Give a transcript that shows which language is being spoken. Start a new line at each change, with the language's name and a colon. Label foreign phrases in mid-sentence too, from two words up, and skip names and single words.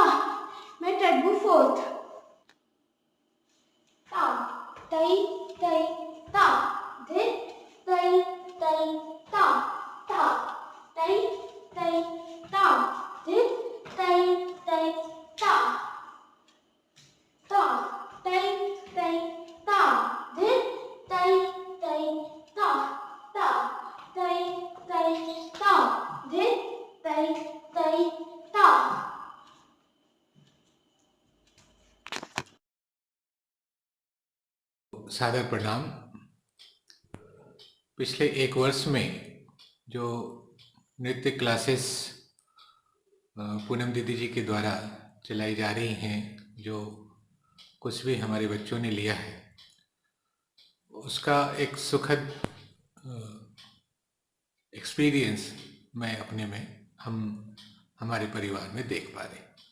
Hindi: मैं ट्रेड फोर्थ ता तई तई ता धित तई तई ता ता तई तई ता धित तई तई ता ता तई तई ता धित तई तई ता ता तई तई ता धित तई तई ता। सादर प्रणाम। पिछले एक वर्ष में जो नृत्य क्लासेस पूनम दीदी जी के द्वारा चलाई जा रही हैं, जो कुछ भी हमारे बच्चों ने लिया है, उसका एक सुखद एक्सपीरियंस मैं अपने में हमारे परिवार में देख पा रहे।